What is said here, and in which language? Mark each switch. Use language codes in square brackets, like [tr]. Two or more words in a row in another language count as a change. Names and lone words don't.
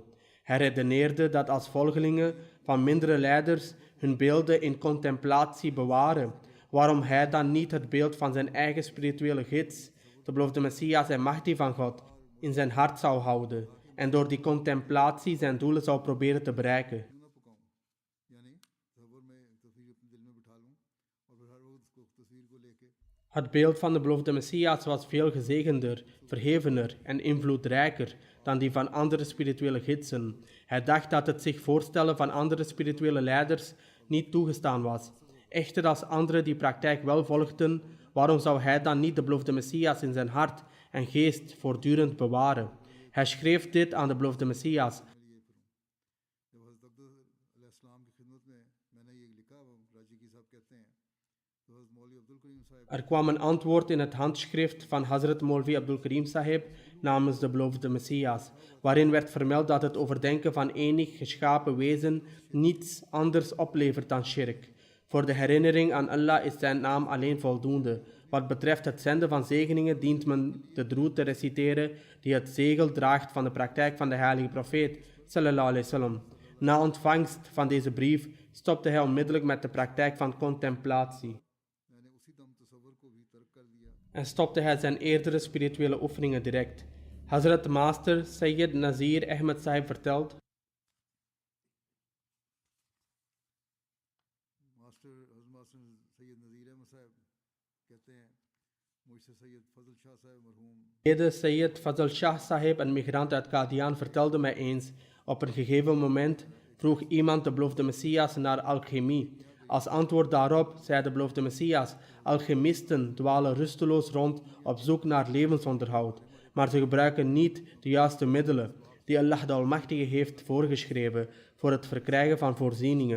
[nl] Hij redeneerde dat als volgelingen van mindere leiders hun beelden in contemplatie bewaren, waarom hij dan niet het beeld van zijn eigen spirituele gids, de beloofde Messias en Mahdi van God, in zijn hart zou houden en door die contemplatie zijn doelen zou proberen te bereiken. [ur] کیوں نہ پکاؤں، یعنی تصور میں تصویر اپنے دل میں بٹھا لوں اور پھر ہر وقت اس کو تصویر کو لے کے [nl] Het beeld van de beloofde Messias was veel gezegender, verhevener en invloedrijker dan die van andere spirituele gidsen. Hij dacht dat het zich voorstellen van andere spirituele leiders niet toegestaan was. Echter, als anderen die praktijk wel volgden, waarom zou hij dan niet de beloofde Messias in zijn hart en geest voortdurend bewaren? Hij schreef dit aan de beloofde Messias. [ur] جب حضرت عبدل کی خدمت میں میں نے یہ لکھا، وہ راضی کی صاحب کہتے ہیں، تو حضرت مولوی عبدالکریم صاحب [nl] Er kwam een antwoord in het handschrift van Hazrat Maulvi Abdul Karim Sahib namens de beloofde Messias, waarin werd vermeld dat het overdenken van enig geschapen wezen niets anders oplevert dan shirk. Voor de herinnering aan Allah is zijn naam alleen voldoende. Wat betreft het zenden van zegeningen dient men de droed te reciteren die het zegel draagt van de praktijk van de heilige profeet [ar] صلى الله عليه وسلم. [nl] Na ontvangst van deze brief stopte hij onmiddellijk met de praktijk van contemplatie [ur] میں نے اسی دم تصور کو بھی ترک کر دیا. [nl] en stopte hij zijn eerdere spirituele oefeningen direct. Hazrat Master Sayyid Nazir Ahmed Sahib vertelt: [ur] ماسٹر سید نذیر احمد صاحب کہتے ہیں، مجھ سے سید فضل شاہ صاحب مرحوم [nl] Lede Sayyid Fazal Shah Sahib, een migrant uit Qadian, vertelde mij eens: op een gegeven moment vroeg iemand de beloofde Messias naar alchemie. Als antwoord daarop zei de beloofde Messias: alchemisten dwalen rusteloos rond op zoek naar levensonderhoud, maar ze gebruiken niet de juiste middelen die Allah de Almachtige heeft voorgeschreven voor het verkrijgen van voorzieningen.